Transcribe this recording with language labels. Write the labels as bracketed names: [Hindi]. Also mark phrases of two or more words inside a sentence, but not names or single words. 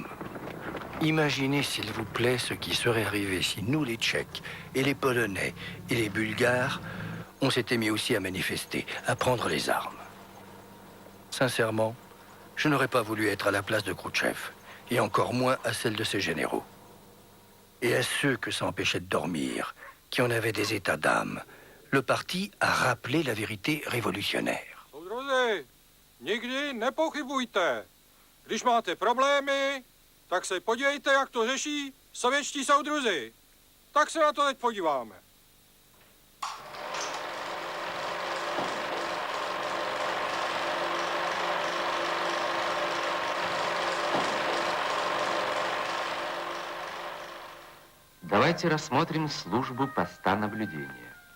[French] Imaginez, s'il vous plaît, ce qui serait arrivé si nous, les Tchèques, et les Polonais, et les Bulgares, on s'était mis aussi à manifester, à prendre les armes. Sincèrement, je n'aurais pas voulu être à la place de Khrouchtchev. et encore moins à celles de ses généraux. Et à ceux que ça empêchait de dormir, qui en avaient des états d'âme, le parti a rappelé la vérité révolutionnaire. [Czech] Soudruzi, nikdy nepochybujte. Když máte problémy, tak se podívejte, jak to řeší sovětští soudruzi. Tak se na to teď podíváme. [Russian] Давайте рассмотрим службу поста наблюдения.